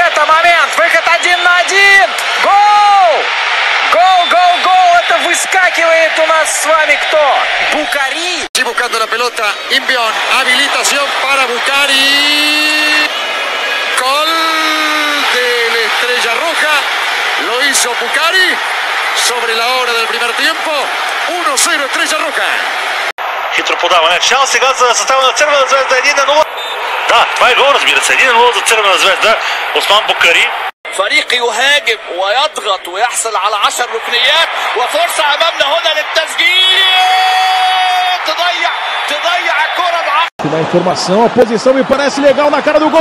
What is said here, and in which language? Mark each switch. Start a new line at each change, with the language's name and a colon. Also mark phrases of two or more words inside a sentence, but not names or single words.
Russian: момент. Выход 1-1. Гол! Гол, гол, гол. Это выскакивает у нас с вами кто? Букари.
Spanish: Buscando la pelota, Imbion, habilitación para Bukari. Gol de la Estrella Roja. Lo hizo Bukari sobre la hora del primer tiempo. 1-0 Estrella Roja.
Bulgarian: Хитро подаване. Шанс сега за състава на Червена звезда. 1-0. Да, това е гол, разбира се. 1-0 за Червена звезда. Осман Букари.
Arabic: فريق يهاجم ويضغط ويحصل على 10 ركنيات وفرصة أمامنا هنا للتسجيل. تضيع الكرة بعقل.
Portuguese: Na informação, a posição me parece legal na cara do gol.